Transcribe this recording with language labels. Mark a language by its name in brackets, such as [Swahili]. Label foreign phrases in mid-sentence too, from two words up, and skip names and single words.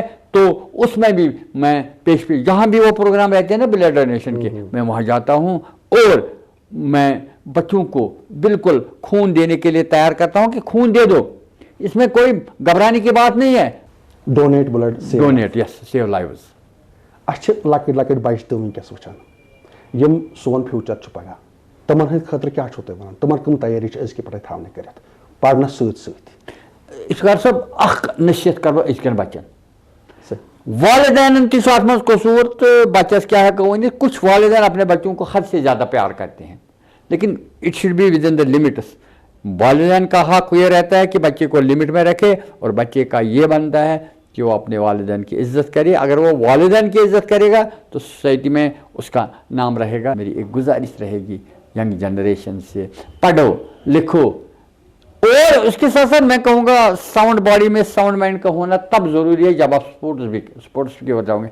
[Urdu] تو اس میں بھی میں پیش جہاں بھی وہ پروگرام رہتے ہیں نا [English] blood donation [Urdu] کے, میں وہاں جاتا ہوں, اور میں بچوں کو بالکل خون دینے کے لیے تیار کرتا ہوں کہ خون دے دو, اس میں کوئی گھبرانے کی بات نہیں ہے. [English] donate blood, donate, yes, save lives. [Kashmiri] اچھا لۄکٕٹۍ لۄکٕٹۍ بچہِ تہِ وٕنکٮ۪س وٕچھان, یِم سون فیوٗچر چھُ پگاہ, تِمن ہٕنٛدِ خٲطرٕ کیٛاہ چھُو تُہۍ وَنان, تِمن کٕم تیٲری چھِ أزکہِ پٮ۪ٹھٕے تھاونہِ کٔرِتھ پرنس سۭتۍ سۭتۍ؟ افتخار صٲب اکھ نصیحت کرو أزکٮ۪ن بچن, والدینن تہِ چھُ اتھ منٛز قصوٗر تہٕ بچس کیٛاہ ہٮ۪کو ؤنِتھ. [Urdu] کچھ والدین اپنے بچوں کو حد سے زیادہ پیار کرتے ہیں, لیکن [English] it should be within the limits. [Urdu] والدین کا حق یہ رہتا ہے کہ بچے کو لمٹ میں رکھے، اور بچے کا یہ بنتا ہے کہ وہ اپنے والدین کی عزت کرے. اگر وہ والدین کی عزت کرے گا تو سوسائٹی میں اس کا نام رہے گا. میری ایک گزارش رہے گی [English] young generation [Urdu] سے، پڑھو لکھو، اور اس کے ساتھ ساتھ میں کہوں گا [English] sound body [Urdu] میں [English] sound mind [Urdu] کا ہونا تب ضروری ہے جب آپ اسپورٹس کی اور جاؤ گے.